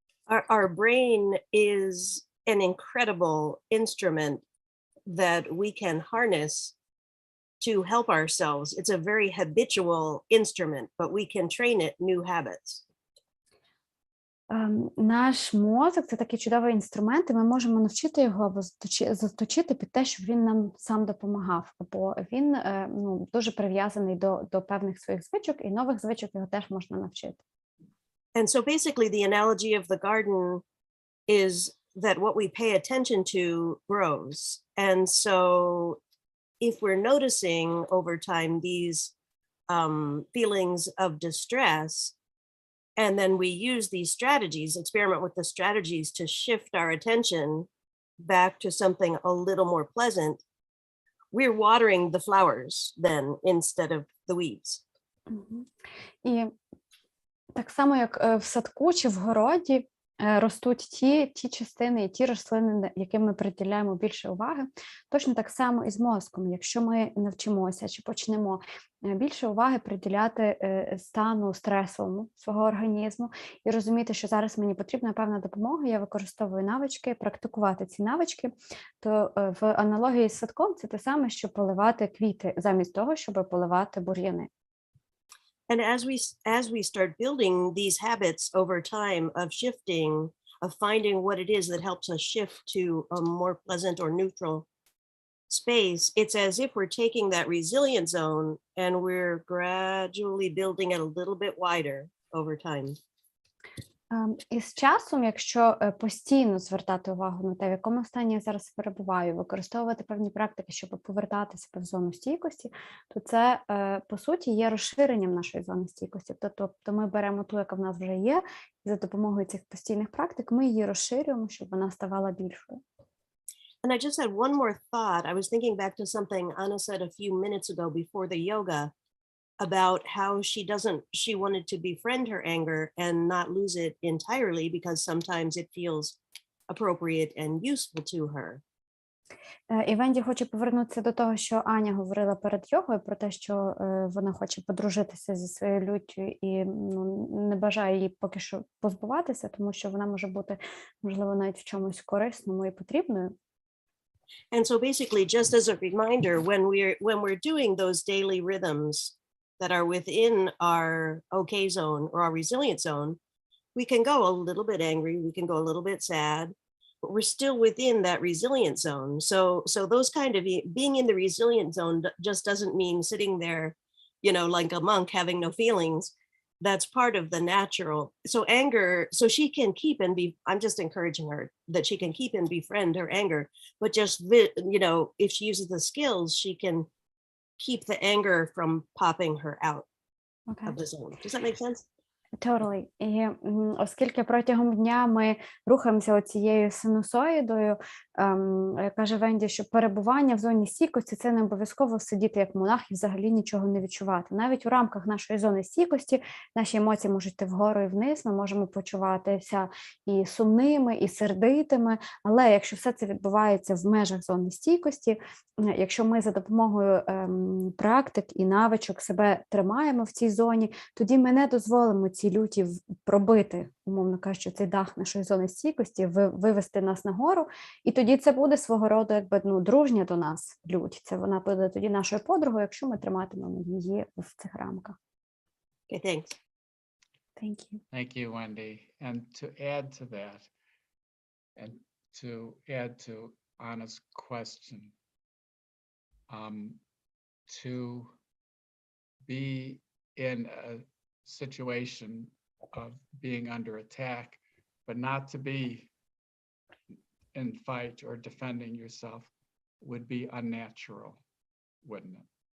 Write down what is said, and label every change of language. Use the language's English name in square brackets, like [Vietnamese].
[English] Our brain is an incredible instrument that we can harness to help ourselves. It's a very habitual instrument, but we can train it new habits. [Ukrainian] Наш мозок – це такий чудовий інструмент, і ми можемо навчити його або заточити під те, щоб він нам сам допомагав, бо він дуже прив'язаний до певних своїх звичок, і нових звичок його теж можна навчити. [English] And so basically the analogy of the garden is that what we pay attention to grows. And so if we're noticing over time these feelings of distress, and then we use these strategies, experiment with the strategies to shift our attention back to something a little more pleasant, we're watering the flowers then instead of the weeds. [Ukrainian] І так само, як в садку чи в городі ростуть ті частини і ті рослини, яким ми приділяємо більше уваги, точно так само і з мозком. Якщо ми навчимося чи почнемо більше уваги приділяти стану стресовому свого організму і розуміти, що зараз мені потрібна певна допомога, я використовую навички, практикувати ці навички, то в аналогії з садком це те саме, що поливати квіти, замість того, щоб поливати бур'яни. [English] And as we start building these habits over time of shifting, of finding what it is that helps us shift to a more pleasant or neutral space, it's as if we're taking that resilient zone and we're gradually building it a little bit wider over time. [Ukrainian] І з часом, якщо постійно звертати увагу на те, в якому стані я зараз перебуваю, використовувати певні практики, щоб повертати себе в зону стійкості, то це, по суті, є розширенням нашої зони стійкості. Тобто ми беремо ту, яка в нас вже є, і за допомогою цих постійних практик ми її розширюємо, щоб вона ставала більшою. [English] And I just had one more thought. I was thinking back to something Anna said a few minutes ago before the yoga about how she wanted to befriend her anger and not lose it entirely because sometimes it feels appropriate and useful to her. [Ukrainian] І Венді хоче повернутися до того, що Аня говорила перед йогою, про те, що вона хоче подружитися зі своєю люттю і не бажає її поки що позбуватися, тому що вона може бути, можливо, навіть в чомусь корисному і потрібною. [English] And so basically, just as a reminder, when we're doing those daily rhythms that are within our okay zone or our resilient zone, we can go a little bit angry, we can go a little bit sad, but we're still within that resilient zone. So those kind of being in the resilient zone just doesn't mean sitting there, you know, like a monk having no feelings. That's part of the natural. So anger, so she can keep and be, I'm just encouraging her that she can keep and befriend her anger, but just, you know, if she uses the skills, she can keep the anger from popping her out of the zone. Does that make sense? Totally. [Ukrainian] І оскільки протягом дня ми рухаємося оцією синусоїдою, каже Венді, що перебування в зоні стійкості – це не обов'язково сидіти як монах і взагалі нічого не відчувати. Навіть у рамках нашої зони стійкості наші емоції можуть йти вгору і вниз, ми можемо почуватися і сумними, і сердитими, але якщо все це відбувається в межах зони стійкості, якщо ми за допомогою практик і навичок себе тримаємо в цій зоні, тоді ми не дозволимо ці люті пробити, умовно кажучи, цей дах нашої зони стійкості, вивести нас нагору, і тоді це буде свого роду якби дружня до нас лють. Це вона буде тоді нашою подругою, якщо ми триматимемо її в цих рамках. [English] Okay, thanks. Thank you. Thank you, Wendy. And to add to that, and to add to Anna's question, to be in a situation of being under attack, but not to be in fight or defending yourself would be unnatural, wouldn't it?